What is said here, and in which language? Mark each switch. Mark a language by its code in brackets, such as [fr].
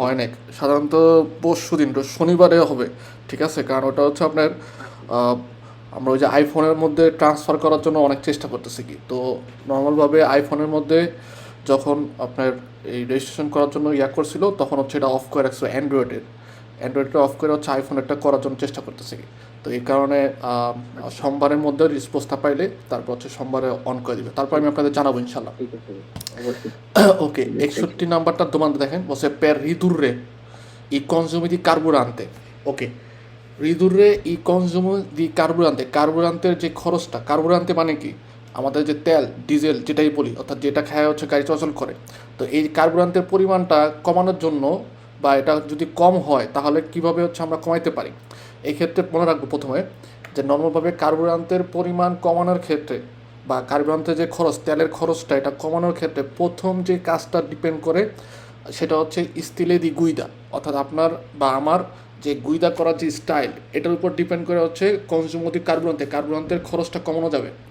[bn] হয় নাই, সাধারণত পরশু দিন শনিবারে হবে। ঠিক আছে, কারণ ওটা হচ্ছে আপনার আহ, আমরা ওই যে আইফোনের মধ্যে ট্রান্সফার করার জন্য অনেক চেষ্টা করতেছি কি, তো নর্মালভাবে আইফোনের মধ্যে যখন আপনার এই রেজিস্ট্রেশন করার জন্য ইয়া করছিল তখন হচ্ছে এটা অফ করে রাখছিল অ্যান্ড্রয়েডটা অফ করে হচ্ছে আইফোনেরটা করার জন্য চেষ্টা করতেছি কি। তো এই কারণে আচ্ছা, সোমবারের মধ্যে রেসপন্সটা পাইলে তারপর হচ্ছে সোমবারে অন করে দিবে, তারপর আমি আপনাদের জানাবো ইনশাল্লাহ। ঠিক আছে ভাই, অবশ্যই। [en] Okay, thank you. [bn] 61 নাম্বারটা তোমাদের দেখেন বসে [it] per ridurre i consumi di carburante। [bn] Okay, রিদুরে E consume দি কার্বুরান্তে, কার্বুরান্তের যে খরচটা, কার্বুরান্তে মানে কি আমাদের যে তেল ডিজেল যেটাই বলি, অর্থাৎ যেটা খায় হচ্ছে গাড়ি চলাচল করে। তো এই কার্বুরান্তের পরিমাণটা কমানোর জন্য বা এটা যদি কম হয় তাহলে কিভাবে হচ্ছে আমরা কমাইতে পারি, এই ক্ষেত্রে মনে রাখবো প্রথমে যে নর্মালভাবে কার্বুরান্তের পরিমাণ কমানোর ক্ষেত্রে বা কার্বুরান্তের যে খরচ, তেলের খরচটা এটা কমানোর ক্ষেত্রে প্রথম যে কাজটা ডিপেন্ড করে সেটা হচ্ছে স্টিলে দি গুইদা, অর্থাৎ আপনার বা আমার যে গুইদা করার যে স্টাইল এটার উপর ডিপেন্ড করে হচ্ছে কনজিউমতি কার্বুরান্তের খরচটা কমানো যাবে।